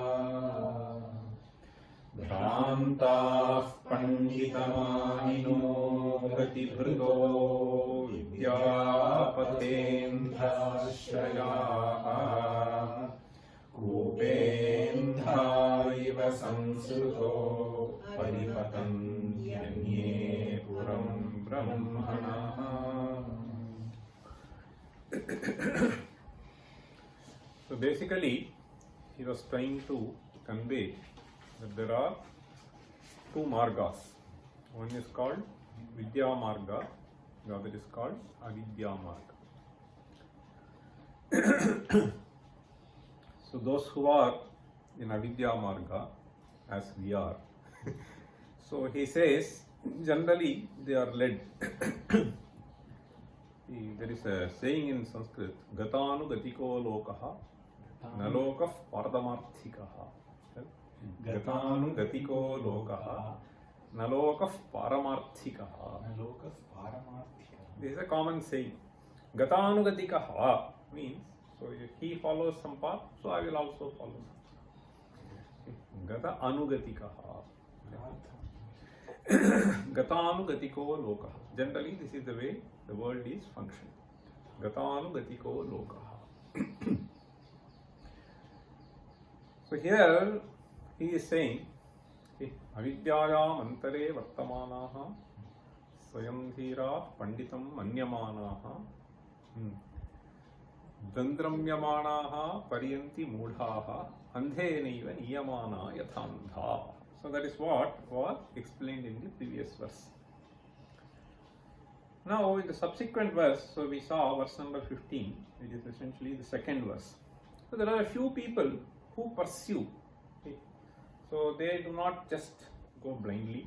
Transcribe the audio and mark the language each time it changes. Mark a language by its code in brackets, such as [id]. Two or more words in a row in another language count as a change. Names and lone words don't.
[sa] भ्रान्ताः पण्डितमानिनो गतिभृतो विद्यापथेन्द्राश्रयाः कूपेन्धा इव संसृतो परिपतन्त्यन्ये पुरं ब्रह्मणः। [en] So basically he was trying to convey that there are two margas. One is called Vidya Marga, the other is called Avidya Marga. So those who are in Avidya Marga, as we are, so he says generally they are led. There is a saying in Sanskrit, [sa] गतानुगतिको लोकः न लोकः पारमार्थिकः. गतानुगतिको लोकः न लोकः पारमार्थिकः. [en] This is a common saying. [sa] गतानुगतिकः [en] means, so if he follows some path, so I will also follow some path. [sa] गत अनुगतिकः। गतानुगतिको लोकः. [en] Generally, this is the way the world is functioning. [sa] गतानुगतिको लोकः. [en] So here he is saying, [sa] अविद्यायाम् अन्तरे वर्तमानाः स्वयं धीराः पण्डितं मन्यमानाः दन्द्रम्यमाणाः परियन्ति मूढाः अन्धेनैव नीयमानाः यथान्धाः. [en] So that is what was explained in the previous verse. Now in the subsequent verse, so we saw verse number 15, which is essentially the second verse. So there are a few people who pursue. Okay. So they do not just go blindly.